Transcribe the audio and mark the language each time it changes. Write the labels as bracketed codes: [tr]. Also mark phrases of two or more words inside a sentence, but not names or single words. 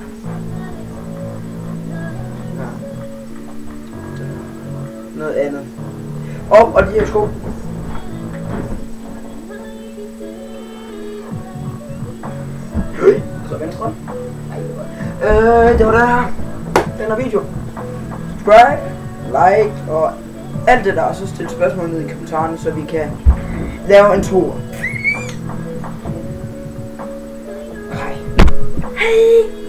[da] Ja. Noget andet. Og de her sko. Så venstre. Det var det her. Den her video. [en] Subscribe, like [da] og alt det der. Og så stil spørgsmål ned i kommentarerne, så vi kan lave en tur. Hej. Hej.